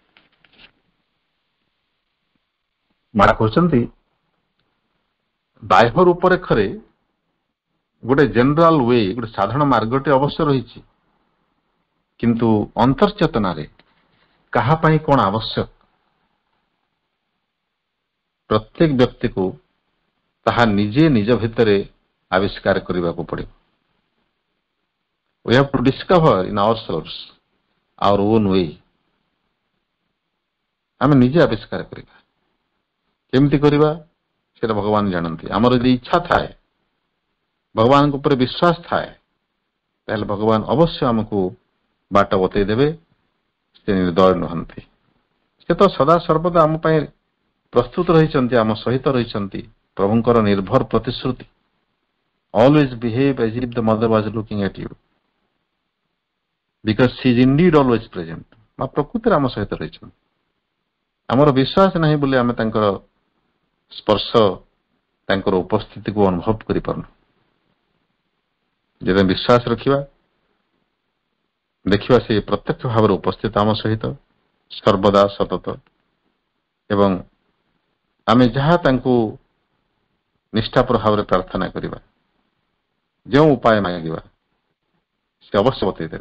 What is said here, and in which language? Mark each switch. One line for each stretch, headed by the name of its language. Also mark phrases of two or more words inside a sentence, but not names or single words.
Odia: ମା କହୁଛନ୍ତି ବାହ୍ୟ ରୂପରେଖରେ ଗୋଟେ
English: general way,
Odia: ଗୋଟେ ସାଧାରଣ ମାର୍ଗଟି ଅବଶ୍ୟ ରହିଛି, କିନ୍ତୁ ଅନ୍ତର୍ଚେତନାରେ କାହା ପାଇଁ କଣ ଆବଶ୍ୟକ ପ୍ରତ୍ୟେକ ବ୍ୟକ୍ତିକୁ ତାହା ନିଜେ ନିଜ ଭିତରେ ଆବିଷ୍କାର କରିବାକୁ ପଡ଼ିବ।
English: We have to discover in ourselves our own way.
Odia: ଆମେ ନିଜେ ଆବିଷ୍କାର କରିବା। କେମିତି କରିବା ସେଟା ଭଗବାନ ଜାଣନ୍ତି। ଆମର ଯଦି ଇଚ୍ଛା ଥାଏ, ଭଗବାନଙ୍କ ଉପରେ ବିଶ୍ୱାସ ଥାଏ, ତାହେଲେ ଭଗବାନ ଅବଶ୍ୟ ଆମକୁ ବାଟ ବତେଇ ଦେବେ। ସେ ନିର୍ଦୟ ନୁହନ୍ତି। ସେ ତ ସଦା ସର୍ବଦା ଆମ ପାଇଁ ପ୍ରସ୍ତୁତ ରହିଛନ୍ତି, ଆମ ସହିତ ରହିଛନ୍ତି। ପ୍ରଭୁଙ୍କର ନିର୍ଭର ପ୍ରତିଶ୍ରୁତି,
English: always behave as if the mother was looking at you because she is indeed always present.
Odia: ମା ପ୍ରକୃତରେ ଆମ ସହିତ ରହିଛନ୍ତି। ଆମର ବିଶ୍ୱାସ ନାହିଁ ବୋଲି ଆମେ ତାଙ୍କର ସ୍ପର୍ଶ, ତାଙ୍କର ଉପସ୍ଥିତିକୁ ଅନୁଭବ କରିପାରୁନୁ। ଯଦି ବିଶ୍ୱାସ ରଖିବା, ଦେଖିବା ସେ ପ୍ରତ୍ୟକ୍ଷ ଭାବରେ ଉପସ୍ଥିତ ଆମ ସହିତ ସର୍ବଦା ସତତ, ଏବଂ ଆମେ ଯାହା ତାଙ୍କୁ ନିଷ୍ଠାପର ଭାବରେ ପ୍ରାର୍ଥନା କରିବା, ଯେଉଁ ଉପାୟ ମାଗିବା, ସେ ଅବଶ୍ୟ ବତେଇ ଦେବେ।